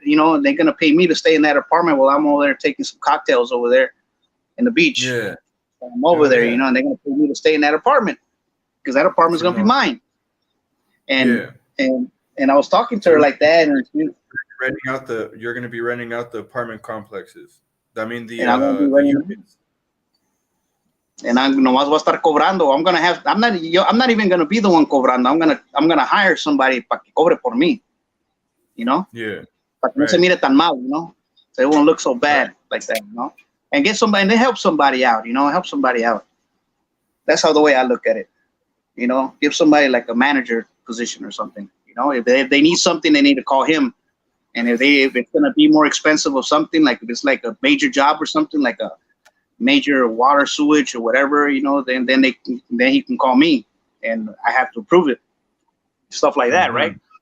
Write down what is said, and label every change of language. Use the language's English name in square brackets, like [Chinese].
[English] And they're gonna pay me to stay in that apartment while I'm over there taking some cocktails over there in the beach. Yeah. I'm over there, yeah. and they're gonna pay me to stay in that apartment because that apartment's gonna be mine. And and I was talking to her like that, and you're going to be renting out the apartment complexes. I mean the units. And I'm [Spanish] nomás voy a estar cobrando. [English] I'm not even gonna be the one [Spanish] cobrando. [English] I'm gonna hire somebody [Spanish] para que cobre por mí. [English] Yeah. [Spanish] Para que no se mire tan mal, [English] so it won't look so bad like that, And get somebody, and then help somebody out, help somebody out. That's how the way I look at it. Give somebody like a manager position or something. If they need something, they need to call him. And if it's gonna be more expensive or something, like if it's like a major job or something, like a major water sewage or whatever, then he can call me, and I have to approve it. Stuff like that, right?